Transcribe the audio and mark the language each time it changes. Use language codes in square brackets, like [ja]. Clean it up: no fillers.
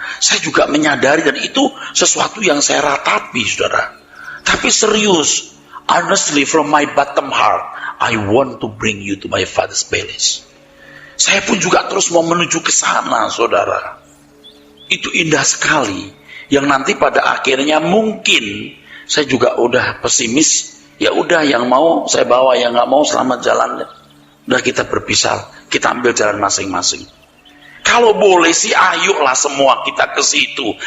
[id] Saya juga menyadari, dan itu sesuatu yang saya ratapi, saudara. Tapi serius, [en] honestly from my bottom heart, I want to bring you to my Father's palace. [id] Saya pun juga terus mau menuju ke sana, saudara. Itu indah sekali. Yang nanti pada akhirnya mungkin saya juga udah pesimis. Ya udah, yang mau saya bawa, yang nggak mau selamat jalan. Udah, kita berpisah, kita ambil jalan masing-masing. Kalau boleh sih, ayolah semua kita ke situ.